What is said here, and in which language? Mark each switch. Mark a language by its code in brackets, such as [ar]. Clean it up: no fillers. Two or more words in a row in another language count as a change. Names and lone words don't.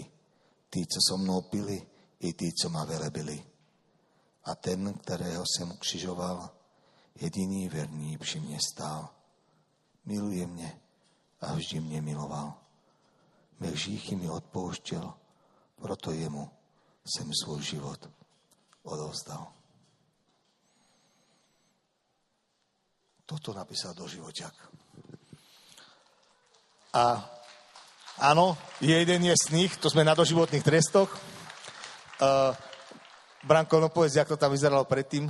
[cs] Tí, co so mnou pili, i tí, co ma velebili. A ten, kterého jsem ukřižoval, jediný verný při mně stál. Miluje mě a vždy mě miloval. Mé hříchy mi odpouštěl, proto jemu jsem svůj život odovzdal. [sk] Toto napísal doživoťák. A áno, jeden je z nich, to sme na doživotných trestoch. Branko, no povedz, jak to tam vyzeralo predtým?